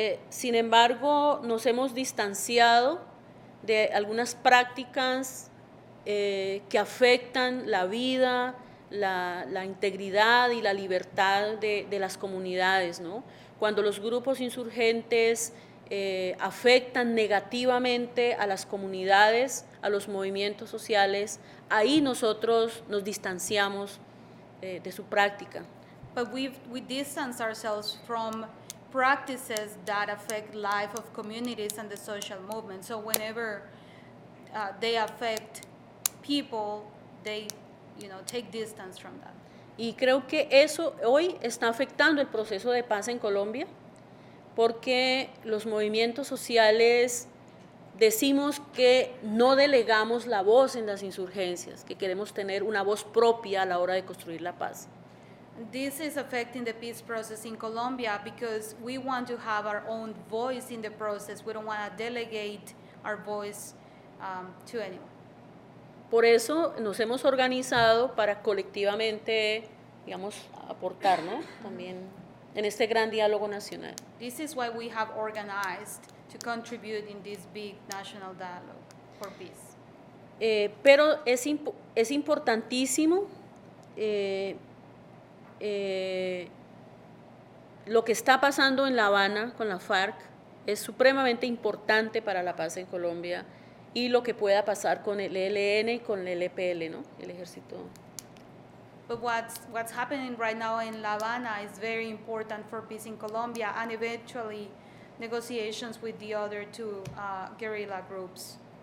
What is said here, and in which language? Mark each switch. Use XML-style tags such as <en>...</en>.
<es>Sin embargo, nos hemos distanciado de algunas prácticas que afectan la vida, la integridad y la libertad de las comunidades, ¿no? Cuando los grupos insurgentes afectan negativamente a las comunidades, a los movimientos sociales, ahí nosotros nos distanciamos de su práctica.</es> <en>But we distance ourselves from practices that affect life of communities and the social movement. So whenever they affect people, they take distance from that.</en> <es>Y creo que eso hoy está afectando el proceso de paz en Colombia, porque los movimientos sociales decimos que no delegamos la voz en las insurgencias, que queremos tener una voz propia a la hora de construir la paz.</es> <en>This is affecting the peace process in Colombia because we want to have our own voice in the process. We don't want to delegate our voice to anyone.</en> <es>Por eso nos hemos organizado para colectivamente, aportar, ¿no? También en este gran diálogo nacional.</es> <en>This is why we have organized to contribute in this big national dialogue for peace.</en> <es>Pero es importantísimo lo que está pasando en La Habana con la FARC, es supremamente importante para la paz en Colombia, y lo que pueda pasar con el ELN y con el EPL, ¿no? El ejército.</es> <en>But what's happening right now in La Habana is very important for peace in Colombia, and eventually negotiations with the other two guerrilla groups</en>